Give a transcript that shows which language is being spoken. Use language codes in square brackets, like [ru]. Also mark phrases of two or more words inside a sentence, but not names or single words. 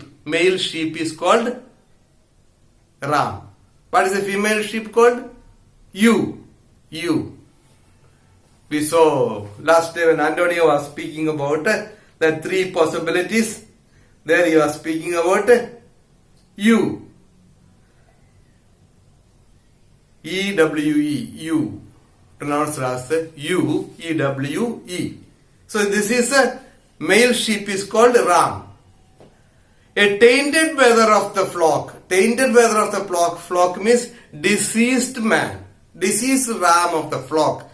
[en] Male sheep is called ram. What is a female sheep called? Ewe. We saw last day when Antonio was speaking about the three possibilities. There he was speaking about ewe. E-W-E, ewe. Pronounced as ewe, E-W-E. So this is a male sheep is called ram. A tainted wether of the flock. Tainted wether of the flock means diseased man. Diseased ram of the flock.